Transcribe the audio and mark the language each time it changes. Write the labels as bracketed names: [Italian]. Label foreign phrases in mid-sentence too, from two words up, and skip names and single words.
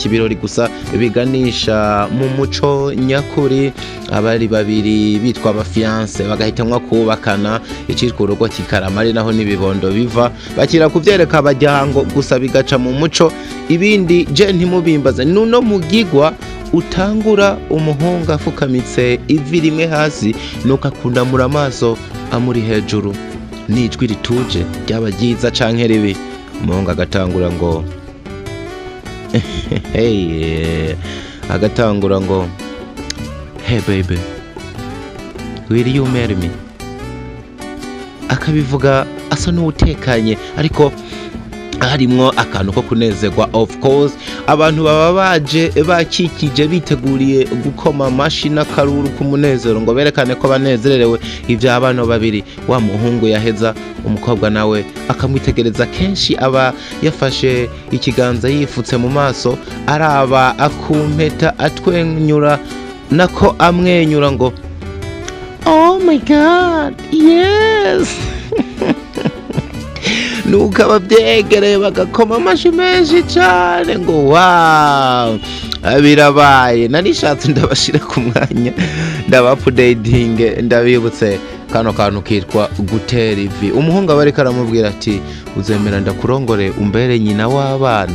[Rundi] ibirori gusa biganisha mu muco nyakuri abari babiri bitwa abafiance bagahitamwa kubakana icitwa urugo kikarama ari naho nibibondo biva bakira kuvyereka abajyango gusa bigaca mu muco ibindi je ntimubimbaza nuno mugigwa utangura umuhunga afukamitse ivi rimwe hasi nuko akundamura amaso amuri hejuru nijwi rituje ryaba ryiza canke ribi umuhunga agatangura ngo hey agatangura ngo [English] hey baby will you marry me [Rundi] akabivuga asa n'utekanye ariko harimwo akantu ko kunezerwa [English] of course [Rundi] abantu baba baje bakikije biteguriye gukoma amashi n'akaruru k'umunezero ngo berekane ko banezererewe ivyo abana babiri wa muhungu yaheza umukobwa nawe akamwitegereza kenshi aba yafashe ikiganza yifutse mu maso araba akumpeta atwenyura nako amwenyura ngo [English] oh my god yes [Rundi] nuko abavyegereye bagakoma amashi menshi cane ngo wow birabaye narishatse ndabashira ku mwanya ndabapdating ndabibutse kano kantu kitwa gutera ivi umuhungu aba ariko aramubwira ati uzemera ndakurongore umbere nyina w'abana